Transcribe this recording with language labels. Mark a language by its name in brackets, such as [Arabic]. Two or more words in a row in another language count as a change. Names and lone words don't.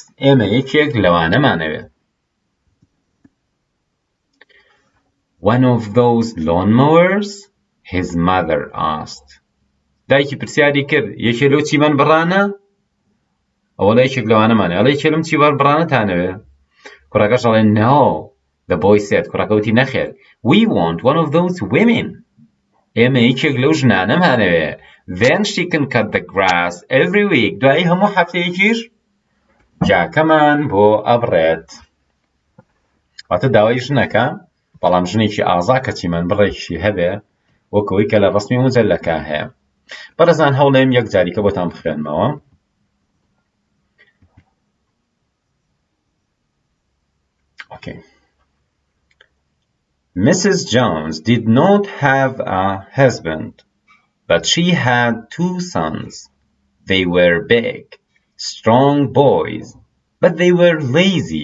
[Central Kurdish] ئێمە یەکێک لەوانەمانەوێ. [English] One of those lawnmowers? His mother asked. [Central Kurdish] دایکی پرسیاری کرد یەکێ لەو چیمەن بڕانە؟ ئەوەڵە یەکێک لەوانەمانێ. ئەڵێ یەکێ لەم چیمەن بڕانەتانەوێ؟ کوڕەکەش ئەڵێ [English] No. The boy said. [Central Kurdish] کوڕەکە وتی نەخێر. [English] We want one of those women. [Central Kurdish] ئێمە یەکێک لەو ژنانەمانەوێ. [English] Then she can cut the grass every week. [Central Kurdish] دوایی هەموو هەفتەیەکیش جاکەمان بۆ ئەبڕێت. واتە داوای ژنەکە بەڵام ژنێکی ئازا کە چیمەن بڕێکیشی هەبێ وەکەوەی کە لە ڕەسمی مجەللەکە هەیە. بەڕێزان هەوڵێم یەک جاریکە بۆتان بخوێنمەوە. [English] Okay. Mrs. Jones did not have a husband. But she had 2 sons. They were big, strong boys, but they were lazy.